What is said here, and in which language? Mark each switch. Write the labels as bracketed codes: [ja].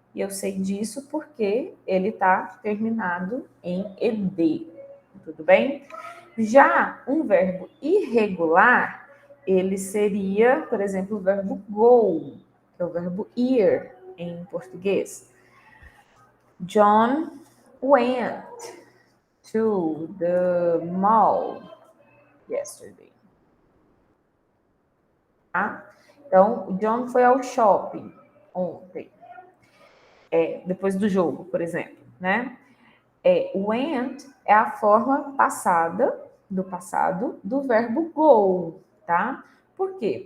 [pt] E eu sei disso porque ele está terminado em ed, tudo bem? Já um verbo irregular, ele seria, por exemplo, o verbo go, que é o verbo ir em português. [en] John went to the mall yesterday. [pt] Tá? Então, o John foi ao shopping ontem, depois do jogo, por exemplo, né? Went é a forma passada, do passado, do verbo go, tá? Por quê?